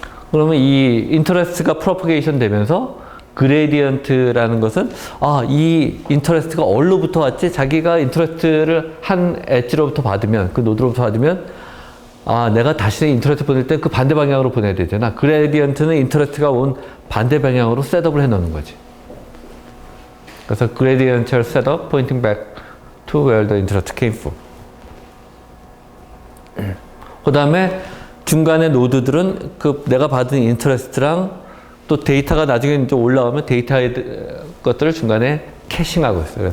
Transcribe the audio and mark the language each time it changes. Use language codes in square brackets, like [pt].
[ko] 그러면 이 인터레스트가 프로퍼게이션 되면서 그레디언트라는 것은 이 인터레스트가 어디로부터 왔지? 자기가 인터레스트를 한 엣지로부터 받으면, 그 노드로부터 받으면 내가 다시 인터레스트 보낼 때 그 반대 방향으로 보내야 되잖아. 그레디언트는 인터레스트가 온 반대 방향으로 셋업을 해 놓는 거지. 그래서 [en] gradential setup pointing back to where the interest came from. [ko] 그 다음에 중간에 노드들은 그 내가 받은 인터레스트랑 또 데이터가 나중에 이제 올라오면 데이터의 것들을 중간에 캐싱하고 있어요.